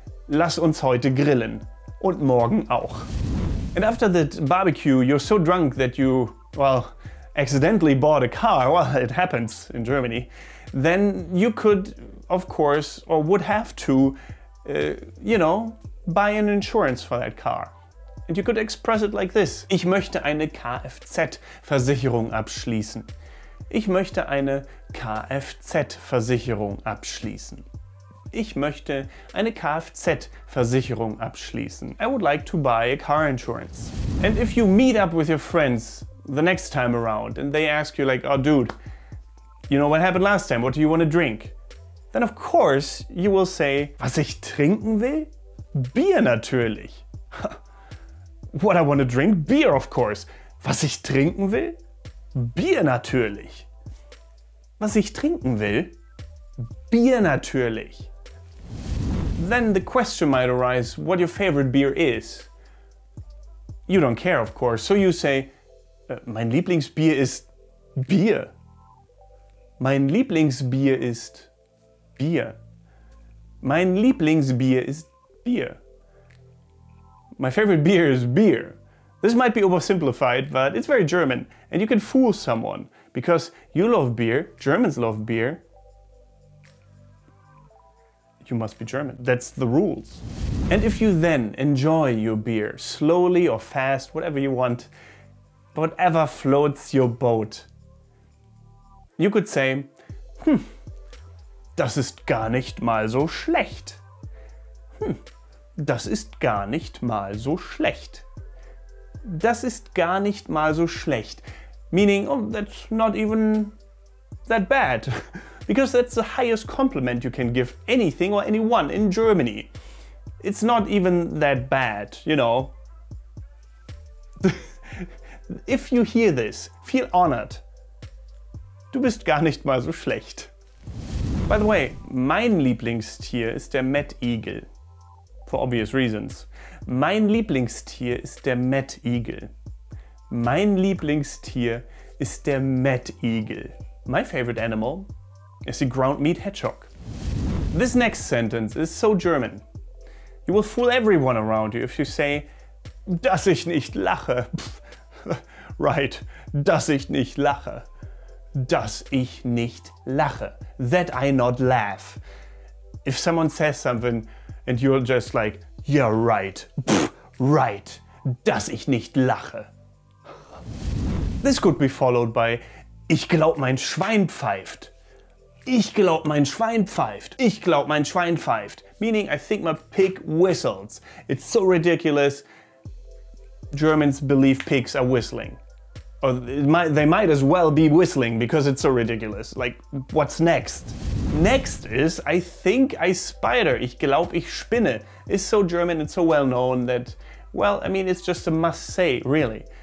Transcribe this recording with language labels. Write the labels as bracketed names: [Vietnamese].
[German] Lass uns heute grillen. Und morgen auch. [English] And after that barbecue, you're so drunk that you, well, accidentally bought a car. Well, it happens in Germany. Then you could, of course, or would have to, you know, buy an insurance for that car. And you could express it like this. [German] Ich möchte eine Kfz-Versicherung abschließen. Ich möchte eine Kfz-Versicherung abschließen. Ich möchte eine Kfz-Versicherung abschließen. [English] I would like to buy a car insurance. And if you meet up with your friends the next time around and they ask you like, oh dude, you know what happened last time? What do you want to drink? Then of course you will say, [German] was ich trinken will? Bier natürlich. [English] What I want to drink? Beer, of course. [German] Was ich trinken will? Bier natürlich. Was ich trinken will? Bier natürlich. [English] Then the question might arise what your favorite beer is. You don't care, of course, so you say, [German] mein Lieblingsbier ist Bier. Mein Lieblingsbier ist Bier. Mein Lieblingsbier ist Bier. [English] My favorite beer is beer. This might be oversimplified, but it's very German, and you can fool someone, because you love beer, Germans love beer. You must be German. That's the rules. And if you then enjoy your beer, slowly or fast, whatever you want, whatever floats your boat, you could say, [German] das ist gar nicht mal so schlecht. Das ist gar nicht mal so schlecht. Das ist gar nicht mal so schlecht. [English] Meaning, oh, that's not even that bad. Because that's the highest compliment you can give anything or anyone in Germany. It's not even that bad, you know. If you hear this, feel honored. [German] Du bist gar nicht mal so schlecht. [English] By the way, [German] mein Lieblingstier ist der Mettigel. [English] For obvious reasons. [German] Mein Lieblingstier ist der Mettigel. Mein Lieblingstier ist der Mettigel. [English] My favorite animal is the ground meat hedgehog. This next sentence is so German. You will fool everyone around you if you say, dass ich nicht lache. Right, [German] dass ich nicht lache. Dass ich nicht lache. [English] That I not laugh. If someone says something and you're just like, yeah, right, right, [German] dass ich nicht lache. [English] This could be followed by, [German] ich glaub mein Schwein pfeift. Ich glaub mein Schwein pfeift. Ich glaub mein Schwein pfeift. [English] Meaning, I think my pig whistles. It's so ridiculous. Germans believe pigs are whistling. Or they might as well be whistling because it's so ridiculous. Like, what's next? Next is, I think I spider. [German] Ich glaub ich spinne. [English] Is so German and so well known that, well, I mean, it's just a must say, really.